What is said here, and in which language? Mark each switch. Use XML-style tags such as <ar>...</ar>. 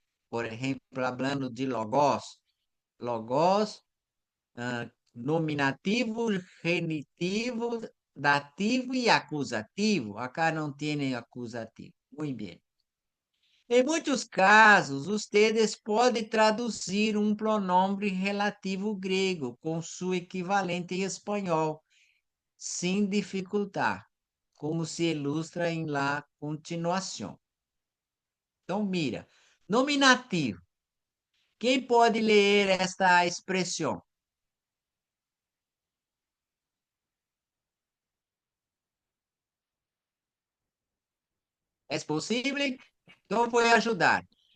<pt>Por exemplo, falando de logos, logos, nominativo, genitivo, dativo e acusativo. Acá não tem acusativo. Muito bem. Em muitos casos,</pt> <es>ustedes</es> <pt>podem traduzir um pronome relativo grego com seu equivalente em espanhol.</pt> <es>sin dificultad, como se ilustra en la continuación.</es> <pt>Então, mira, nominativo. Quem pode ler esta expressão? É possível? Então, vou ajudar.</pt>